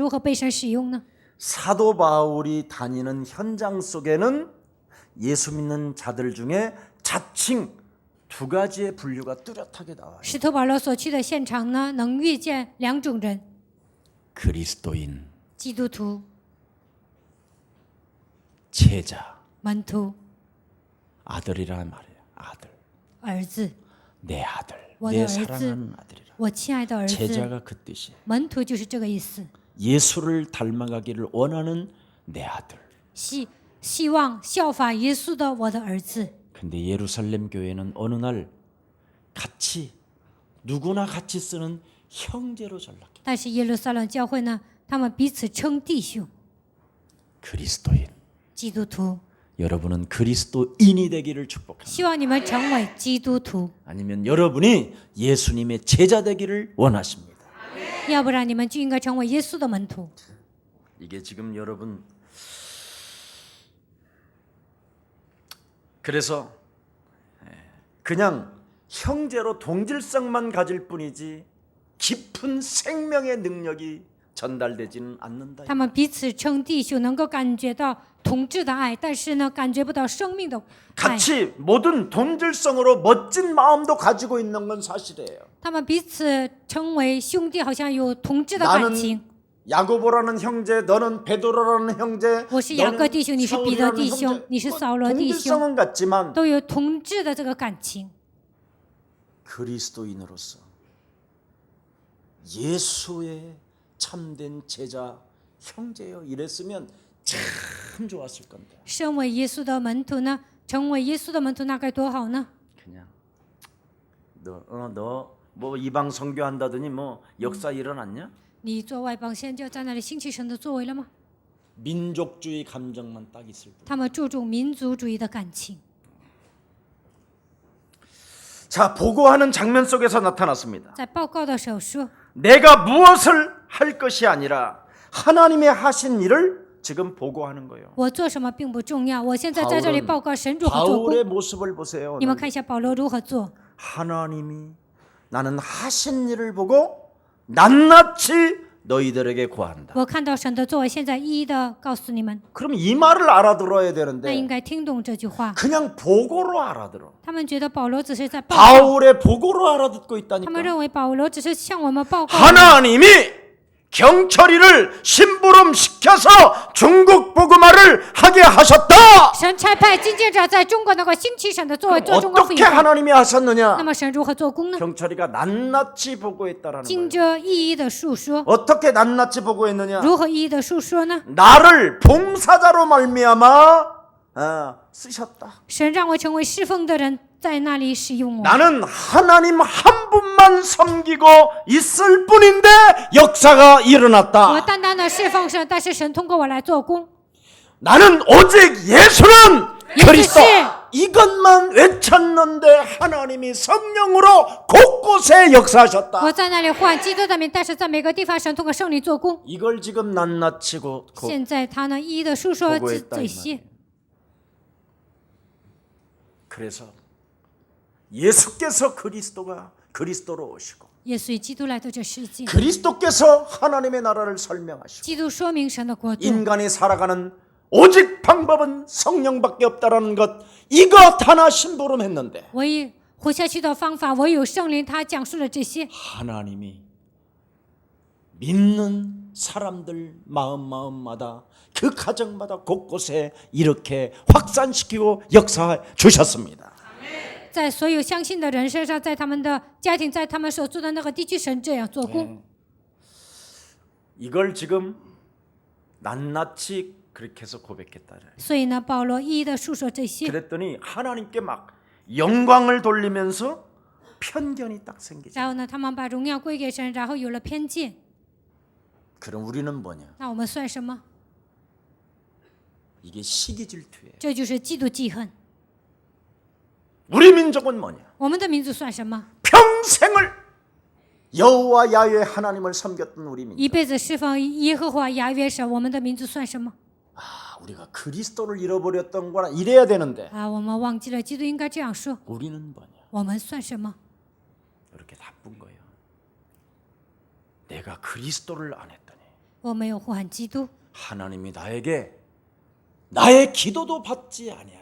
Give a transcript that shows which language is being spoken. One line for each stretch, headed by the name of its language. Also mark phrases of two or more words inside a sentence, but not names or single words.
Chinese: 信耶稣的人，他们在使徒行传如何被神使用呢？
Korean: 사도 바울이 다니는 현장 속에는 예수 믿는 자들 중에 자칭 두 가지의 분류가 뚜렷하게 나와요.
Chinese: 使徒保罗所去的现场呢，能遇见两种人：
Korean: 그리스도인,
Chinese: 基督徒、
Korean: 제자,
Chinese: 门徒、
Korean: 아들이라는 말이에요. 아들,
Chinese: 儿子。
Korean: 내 아들, 내 내
Chinese: 兒子。
Korean: 사랑하는 아들이라.
Chinese: 我亲爱的儿子，
Korean: 제자가 그 뜻이에요.
Chinese: 门徒就是这个意思。
Korean: 예수를 닮아가기를 원하는 내 아들.
Chinese: 希望效法耶稣的我的儿子。
Korean: 근데 예루살렘 교회는 어느 날 같이 누구나 같이 쓰는 형제로 전락해.
Chinese: 但是耶路撒冷教会呢，他们彼此称弟兄。
Korean: 그리스도인.
Chinese: 基督徒，
Korean: 여러분은 그리스도인이 되기를 축복합니다.
Chinese: 希望你们成为基督徒，
Korean: 아니면 여러분이 예수님의 제자 되기를 원하십니다.
Chinese: 要不然你们就应该成为耶稣的门徒。
Korean: 이게 지금 여러분 그래서 그냥 형제로 동질성만 가질 뿐이지 깊은 생명의 능력이 전달되지는 않는다.
Chinese: 他们彼此称弟兄，能够感觉到同志的爱，但是呢，感觉不到生命的爱。
Korean: 같이 모든 동질성으로 멋진 마음도 가지고 있는 건 사실이에요.
Chinese: 他们彼此称为兄弟，好像有同志的感情。
Korean: 야고보라는 형제, 너는 베드로라는 형제,
Chinese: 我是雅各弟兄，你是彼得弟兄，你是扫罗弟兄，
Korean: 동질성은 같지만
Chinese: 都有同志的这个感情。
Korean: 그리스도인으로서 예수의 참된 제자 형제여 이랬으면 참 좋았을 건데.
Chinese: 身为耶稣的门徒呢，成为耶稣的门徒那该多好呢？
Korean: 그냥 너 뭐 이방 선교한다더니 뭐 역사 일어났냐?
Chinese: 你做外邦宣教，在那里兴起神的作为了吗？
Korean: 민족주의 감정만 딱 있을 뿐.
Chinese: 他们注重民族主义的感情。
Korean: 자, 보고하는 장면 속에서 나타났습니다.
Chinese: 在报告的时候说，
Korean: 내가 무엇을 할 것이 아니라 하나님의 하신 일을 지금 보고하는 거예요.
Chinese: 我做什么并不重要，我现在在这里报告神如何做
Korean: 바울의
Chinese: 工。
Korean: 모습을 보세요.
Chinese: 你们看一下保罗如何做。
Korean: 하나님이 나는 하신 일을 보고 낱낱이 너희들에게 고한다.
Chinese: 我看到神的作为，现在一一的告诉你们。
Korean: 그럼 이 말을 알아들어야
Chinese: 那应
Korean: 되는데
Chinese: 该听懂这句话。
Korean: 그냥 보고로 알아들어.
Chinese: 他们觉得保罗只是在报告，
Korean: 바울의 보고로 알아듣고
Chinese: 他们
Korean: 있다니까.
Chinese: 认为保罗只是向我们报告。
Korean: 하나님이 경철이를 심부름 시켜서 중국 복음화를 하게 하셨다.
Chinese: 神差派金戒者在中国能够兴起神的作为，做中国福
Korean: 어떻게
Chinese: 音化。
Korean: 하나님이
Chinese: 那
Korean: 하셨느냐?
Chinese: 么神如何做工呢？
Korean: 경철이가 낱낱이 보고했다라는
Chinese: 经
Korean: 거예요.
Chinese: 着一一的述说，
Korean: 어떻게 낱낱이 보고했느냐?
Chinese: 如何一一的述说呢？
Korean: 나를 봉사자로 말미암아 쓰셨다.
Chinese: 神让我成为侍奉的人，在那里使用我。
Korean: 나는 하나님 한 분만 섬기고 있을 뿐인데 역사가
Chinese: 我
Korean: 일어났다.
Chinese: 单单的侍奉神，但是神通过我来做工。
Korean: 나는 오직 예수는 그리스도 예수. 이것만 외쳤는데 하나님이 성령으로 곳곳에 역사하셨다.
Chinese: 我在那里唤基督的名，但是在每个地方神通过圣灵做工。
Korean: 이걸 지금 낱낱이
Chinese: 现在他呢一一的述说
Korean: 보고했다
Chinese: 这
Korean: 이
Chinese: 些
Korean: 말이에요. 그래서 예수께서 그리스도로 오시고
Chinese: 耶稣与基督来到这世界，
Korean: 그리스도께서 하나님의 나라를 설명하시고
Chinese: 基督说明神的国度。
Korean: 인간이 살아가는 오직 방법은 성령밖에 없다라는 것 이것 하나 심부름했는데
Chinese: 唯一活下去的方法，唯有圣灵。他讲述了这些，
Korean: 하나님이 믿는 사람들 마음마다 그 가정마다 곳곳에 이렇게 확산시키고 역사해 주셨습니다.
Chinese: 在所有相信的人身上，在他们的家庭，在他们所住的那个地区，神这样做工。
Korean: 이걸 지금 낱낱이 그렇게 해서 고백했다.
Chinese: 所以呢，保罗一一的述说这些，
Korean: 그랬더니 하나님께 막 영광을 돌리면서 편견이 딱 생기죠.
Chinese: 然后呢，他们把荣耀归给神，然后有了偏见。
Korean: 그럼 우리는 뭐냐?
Chinese: 那我们算什么？
Korean: 이게 시기 질투예요.
Chinese: 这就是嫉妒记恨。
Korean: 우리 민족은 뭐냐?
Chinese: 我们的民族算什么？
Korean: 평생을 여호와 야훼 하나님을 섬겼던 우리 민족.
Chinese: 一辈子侍奉耶和华雅约神，我们的民族算什么？
Korean: 우리가 그리스도를 잃어버렸던 거나 이래야 되는데
Chinese: 啊，我们忘记了，基督应该这样说。
Korean: 우리는 뭐냐?
Chinese: 我们算什么？
Korean: 이렇게 나쁜 거예요. 내가 그리스도를 안 했더니
Chinese: 我没有呼喊基督，
Korean: 하나님이 나의 기도도 받지 아니하시고